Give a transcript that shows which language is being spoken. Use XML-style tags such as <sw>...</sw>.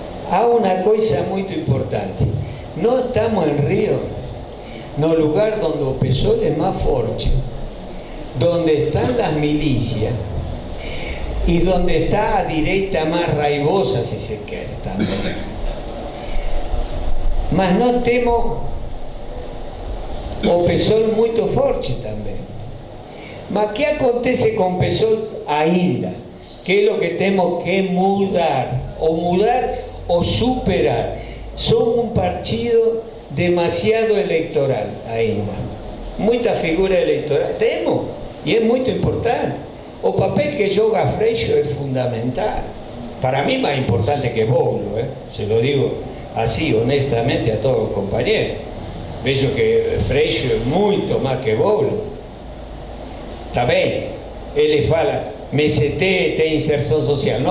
<es>Há una cosa muy importante, no estamos en Río, no lugar donde el PSOL es más fuerte, donde están las milicias, y donde está</es> <pt>a direita</pt> <es>más raivosa, si se quiere, también.</es> <pt>Mas nós temos o PSOL muito forte também. Mas que acontece com o PSOL ainda? Que é o que temos que mudar ou superar. Somos um partido demasiado eleitoral ainda. Muita figura eleitoral temos, e é muito importante. O papel que joga Freixo</pt> <es>es fundamental. Para mí más importante que Boulos, se lo digo así honestamente a todos los compañeros. Veo que Freixo es mucho más que Boulos. Está bien, él fala, MST tem inserción social.</es>